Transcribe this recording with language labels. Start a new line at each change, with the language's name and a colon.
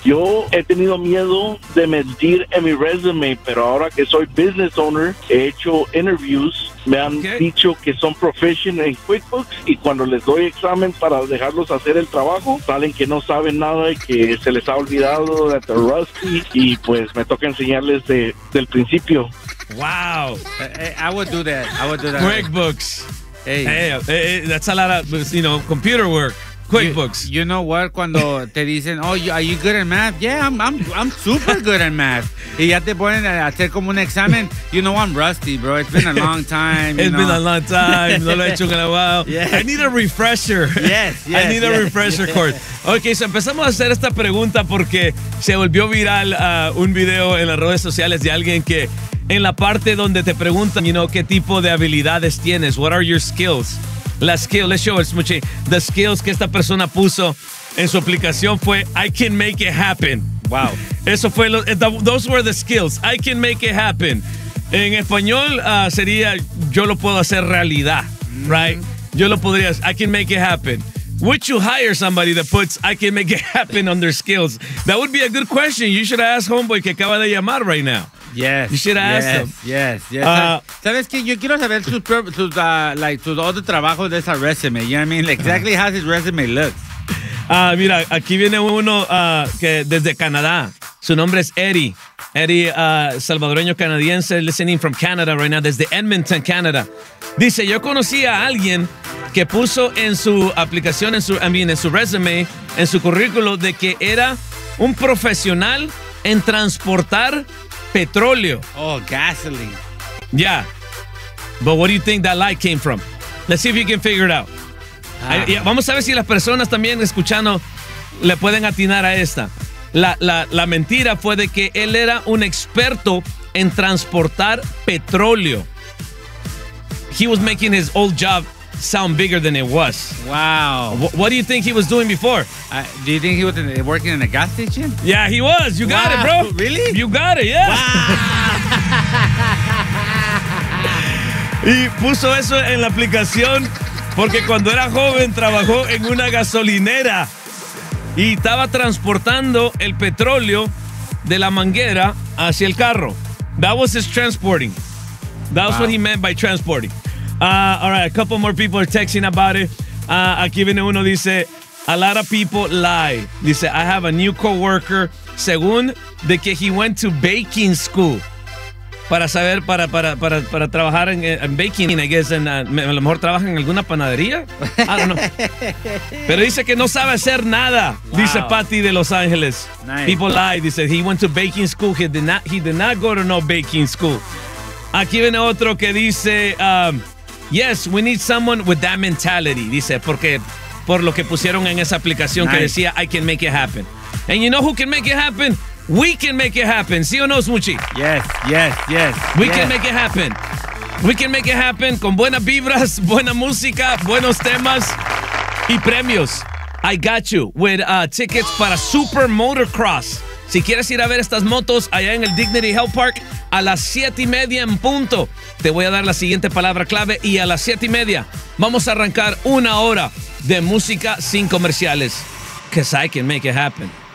Spanish: Yo he tenido miedo de mentir en mi resume, pero ahora que soy
English: business owner,
Spanish: he hecho interviews. Me han dicho que son proficient en QuickBooks y cuando les doy examen para dejarlos hacer el trabajo, salen que no saben nada y que se les ha olvidado de The Rusty, y pues me toca enseñarles del principio.
English: Wow. I would do that. QuickBooks. Hey, that's a lot of, you know, computer work. QuickBooks. You know what?
Spanish: Cuando te dicen,
English: oh, are you good at math? Yeah, I'm super good at math.
Spanish: Y ya te ponen a hacer como un examen.
English: You know, I'm rusty, bro. It's been a long time.
Spanish: No lo he hecho en
English: a while. Yes. I need a refresher. Yes. I need a refresher course. Ok,
Spanish: so empezamos a hacer esta pregunta porque se volvió viral un video en las redes sociales de alguien que en la parte donde te preguntan,
English: you know,
Spanish: qué tipo de habilidades tienes.
English: What are your skills?
Spanish: La skill,
English: let's show it, Smuchi. The skills
Spanish: que esta persona puso en su aplicación fue,
English: I can make it happen. Wow.
Spanish: Eso fue,
English: those were the skills. I can make it happen.
Spanish: En español sería, yo lo puedo hacer realidad,
English: right? Mm-hmm.
Spanish: Yo lo podría,
English: I can make it happen. Would you hire somebody that puts, I can make it happen on their skills? That would be a good question. You should ask homeboy
Spanish: que acaba de llamar
English: right now. Yes. You should ask yes, him. Yes, yes.
Spanish: ¿Sabes qué? Yo quiero saber sus otros trabajos de esa resume.
English: You know what I mean? Exactly how his resume looks.
Spanish: Mira, aquí viene uno que desde Canadá. Su nombre es Eddie. Salvadoreño canadiense,
English: listening from Canada right now,
Spanish: desde Edmonton,
English: Canada.
Spanish: Dice, yo conocí a alguien que puso en su aplicación, en su resume, en su currículo, de que era un profesional en transportar petróleo.
English: Oh, gasoline. Yeah. But what do you think that light came from? Let's see if you can figure it out.
Spanish: Vamos a ver si las personas también escuchando le pueden atinar a esta. La mentira fue de que él era un experto en transportar petróleo.
English: He was making his old job sound bigger than it was. Wow. What do you think he was doing before? Do you think he was working in a gas station? Yeah, he was. You got it, bro. Really? You got it, yeah. Wow.
Spanish: Y puso eso en la aplicación porque cuando era joven trabajó en una gasolinera y estaba transportando el petróleo de la manguera hacia el carro.
English: That was his transporting. That was what he meant by transporting. All right, a couple more people are texting about it.
Spanish: Aquí viene uno, dice,
English: a lot of people lie.
Spanish: Dice,
English: I have a new coworker.
Spanish: Según de que
English: he went to baking school
Spanish: para saber, para trabajar en baking,
English: I guess,
Spanish: a lo mejor trabaja en alguna panadería.
English: I don't know.
Spanish: Pero dice que no sabe hacer nada, dice Patty de Los Ángeles.
English: Nice. People lie.
Spanish: Dice,
English: he went to baking school. He did not go to no baking school.
Spanish: Aquí viene otro que dice,
English: yes, we need someone with that mentality,
Spanish: dice, porque por lo que pusieron en esa aplicación que decía,
English: I can make it happen. And you know who can make it happen? We can make it happen.
Spanish: ¿Sí o no,
English: Smuchi? Yes, yes, yes. We yes. can make it happen. We can make it happen
Spanish: con buenas vibras, buena música, buenos temas y premios.
English: I got you with tickets para Super Motocross.
Spanish: Si quieres ir a ver estas motos allá en el Dignity Health Park, a las 7:30 te voy a dar la siguiente palabra clave y a las 7:30 vamos a arrancar una hora de música sin comerciales.
English: 'Cause I can make it happen.